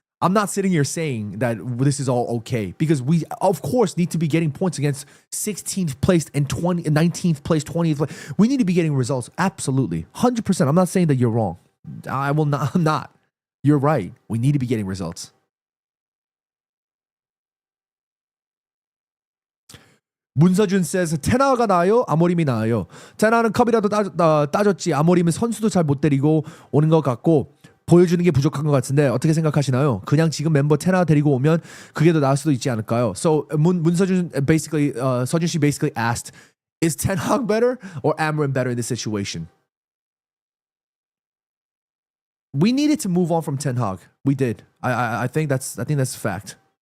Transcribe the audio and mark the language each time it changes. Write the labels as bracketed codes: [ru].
[en] I'm not sitting here saying that this is all okay because we, of course, need to be getting points against 16th place and 19th place, 20th place. We need to be getting results. Absolutely. 100%. I'm not saying that you're wrong. I'm not. You're right. We need to be getting results. [ko] 문서준 says 테나가 나아요? 아모림이 나아요? 테나는 컵이라도 따졌지 아모림은 선수도 잘 못 데리고 오는 것 같고 보여주는 게 부족한 것 같은데 어떻게 생각하시나요? 그냥 지금 멤버 테나 데리고 오면 그게 더 나을 수도 있지 않을까요? [en] So 문서준 basically 서준 씨 basically asked, is Ten Hag better or Amorim better in this situation? We needed to move on from Ten Hag. We did. I think that's a fact.